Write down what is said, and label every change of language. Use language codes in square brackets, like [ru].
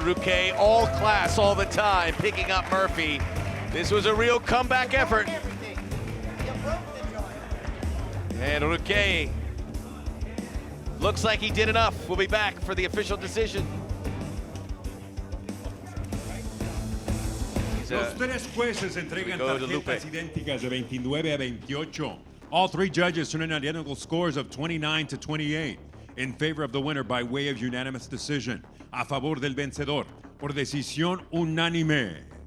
[en] Ruquet, all class all the time, picking up Murphy. This was a real comeback effort. And Ruquet looks like he did enough. We'll be back for the official decision. [es] Los tres jueces entregan tarjetas idénticas de 29 a 28. [en] All three judges turn in identical scores of 29 to 28 in favor of the winner by way of unanimous decision. [es] A favor del vencedor por decisión unánime.